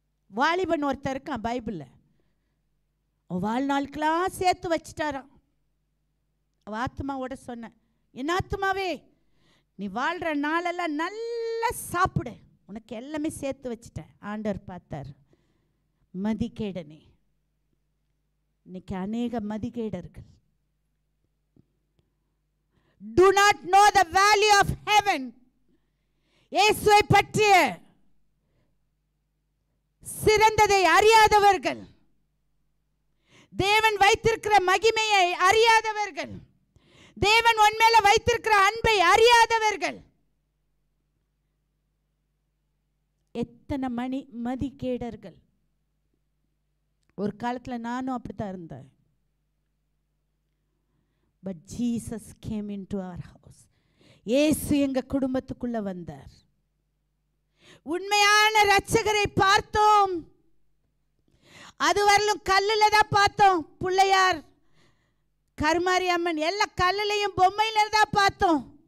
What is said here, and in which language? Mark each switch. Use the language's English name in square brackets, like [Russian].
[Tamil] வாலிபன் ஒருத்தர் இருக்கான் பைபிள்ல, வாழ்நாளுக்கெல்லாம் சேர்த்து வச்சுட்டாராம். அவ ஆத்மாவோட சொன்ன, என் ஆத்மாவே நீ வாழ்ற நாளெல்லாம் நல்லா சாப்பிடு, உனக்கு எல்லாமே சேர்த்து வச்சுட்டேன். ஆண்டவர் பார்த்தார், மதிகேடனே. இன்னைக்கு அநேக மதிகேடர்கள் [English] do not know the value of heaven. [Tamil] இயேசுவை பற்றிய சிறந்ததை அறியாதவர்கள், தேவன் வைத்திருக்கிற மகிமையை அறியாதவர்கள், தேவன் உன்மேல வைத்திருக்கிற அன்பை அறியாதவர்கள், எத்தனை மதிகேடர்கள். ஒரு காலத்தில் நானும் அப்படித்தான் இருந்தேன். [English] But Jesus came into our house. [Tamil] இயேசு எங்க குடும்பத்துக்குள்ள வந்தார். உண்மையான இரட்சகரை பார்த்தோம். அதுவரையிலும் கல்லுல தான் பார்த்தோம். பிள்ளையார், கருமாரி அம்மன் எல்லாம் கல்லுலையும் பொம்மையில தான் பார்த்தோம்.